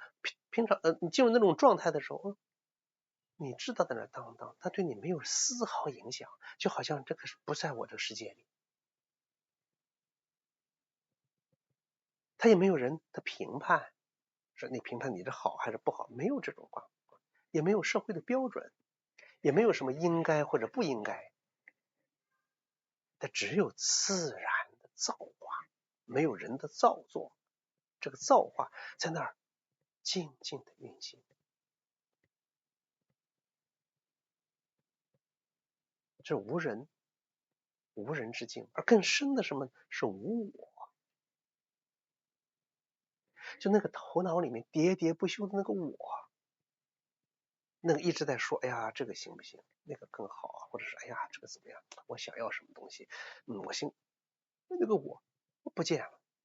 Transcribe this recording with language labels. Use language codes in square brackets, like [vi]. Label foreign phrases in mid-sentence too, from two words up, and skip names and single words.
[zh] 平常你進入那種狀態的時候，你知道在那當當，他對你沒有絲毫影響，就好像這個不在我的世界裡。他也沒有人的評判，說你評判你這好還是不好，沒有這種話，也沒有社會的標準，也沒有什麼應該或者不應該，它只有自然的造化，沒有人的造作，這個造化在那兒靜靜的運行。這無人之境，而更深的什麼是無我，就那個頭腦裡面喋喋不休的那個我，那個一直在說哎呀這個行不行，那個更好啊，或者是哎呀這個怎麼樣，我想要什麼東西，我行，那個我不見了。